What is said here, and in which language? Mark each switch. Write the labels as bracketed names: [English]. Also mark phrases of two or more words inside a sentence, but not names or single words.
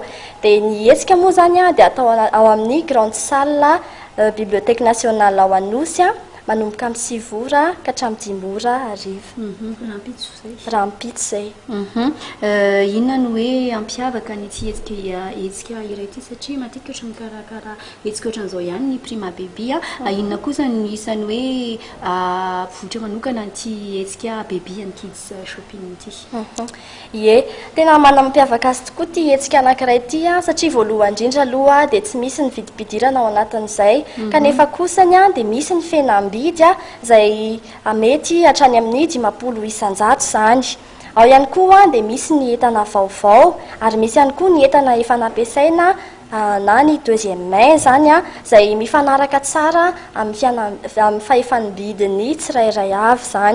[Malagasy] Dia ny hetsika moa zany dia atao ao amin'ny [French] grande salle bibliothèque nationale [Malagasy] ao Anosy manomboka amin'ny 6 ora ka hatramin'ny 10 ora ariva. Raha ampitso izay. Inona no hoe ampiavaka nyty hetsika iray ity satria matetika ohatran'ny karakara hetsika ohatran'izao ihany ny prima baby inona kosa no isany hoe votra manokana nyty hetsika baby and kids shopping ity. Ie, tena manampiavaka azy tokoa ty hetsika anankiray ity satria voalohany indrindra aloha dia tsy misy ny vidibidirana ao anatin'izay kanefa kosany dia misy ny fenambidy izay mety hatrany amin'ny 500 isan-jato izany. Ao ihany koa dia misy ny entana vaovao ary misy ihany koa ny entana efa nampiasaina na ny [French] deuxième main [Malagasy] zany izay mifanaraka tsara amin'ny fahefanym-bidiny tsirairay avy zany.